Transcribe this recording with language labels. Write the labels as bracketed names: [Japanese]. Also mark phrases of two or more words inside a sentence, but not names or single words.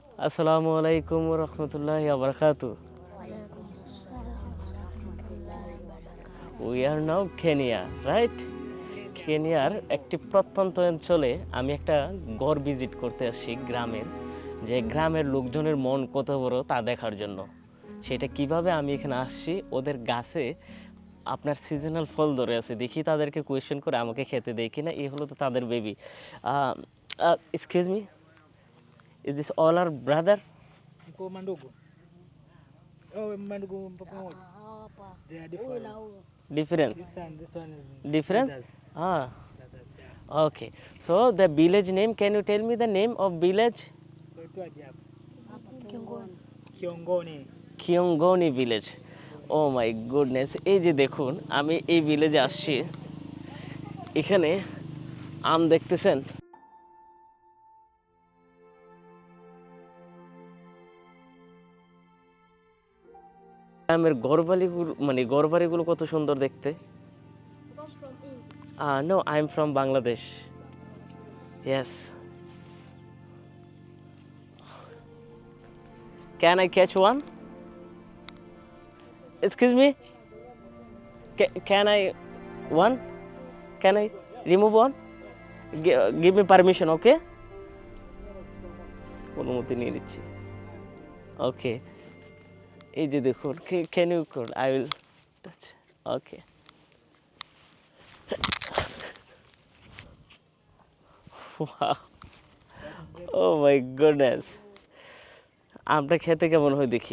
[Arabic] السلام عليكم ورحمة الله وبركاته. [English] we are now Kenya, right? [Bangla] কেনিয়ার একটি প্রত্যন্ত অঞ্চলে আমি একটা গড় ভিজিট করতে আসছি গ্রামের, যে গ্রামের লোকজনের মন কত বড় তা দেখার জন্য। সেটা কিভাবে আমি এখানে আসছি, ওদের গাছে আপনার সিজনাল ফল ধরে আছে, দেখি তাদেরকে কোয়েশ্চেন করে আমাকে খেতে দেয় কিনা। [English] এই হলো তো তাদের বেবি। excuse me, is this all our brother? [Swahili] Mko mandugu? Oh, mandugu mpo pamoja. Hapa [English] They are [Swahili] huyu na [English] different. [Swahili] huyu [English] Difference? This one is Difference? brothers. Ah, Brothers, yeah. okay. So the village name, can you tell me the name of village? [Swahili] Kuitwaje hapa? hapa Kiongoni. Kiongoni. [Bangla] কিয়ংগনি ভিলেজ। [English] oh my goodness, [Bangla] এই যে দেখুন আমি এই ভিলেজে আসছি, এখানে আম দেখতেছেন। আমের ঘরবাড়িগুলো, মানে ঘরবাড়িগুলো কত সুন্দর দেখতে। [English] Come from India. No, I am from Bangladesh. Yes. can I catch one? excuse me, can I one? can I remove one? give me permission, okay? [Bangla] অনুমতি নিয়ে নিচ্ছি। [English] ওকে, এই যে দেখুন, can you call, I will touch. [Bangla] ওকে, [English] oh my goodness, [Bangla] আমটা খেতে কেমন হয় দেখি।